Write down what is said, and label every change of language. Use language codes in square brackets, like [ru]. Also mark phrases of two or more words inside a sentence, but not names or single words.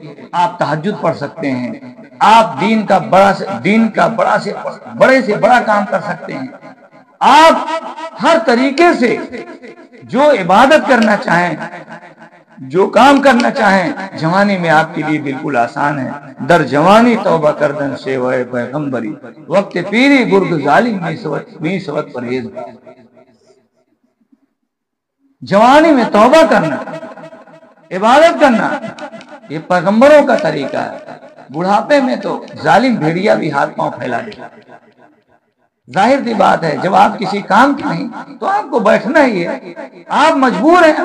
[ur] آپ تہجد پڑھ سکتے ہیں، آپ دین کا بڑے سے بڑا کام کر سکتے ہیں. آپ ہر طریقے سے جو عبادت کرنا چاہیں، جو کام کرنا چاہیں، جوانی میں آپ کے لیے بالکل آسان ہے. [fa] در جوانی توبہ کردن شیوائے پیغمبری، وقت پیری گرگ ظالم می سوت پرہیز. [ur] جوانی میں توبہ کرنا، عبادت کرنا، یہ پیغمبروں کا طریقہ ہے. بڑھاپے میں تو ظالم بھیڑیا بھی ہاتھ پاؤں پھیلا دیتا. ظاہر سی بات ہے، جب آپ کسی کام کے نہیں تو آپ کو بیٹھنا ہی ہے، آپ مجبور ہیں.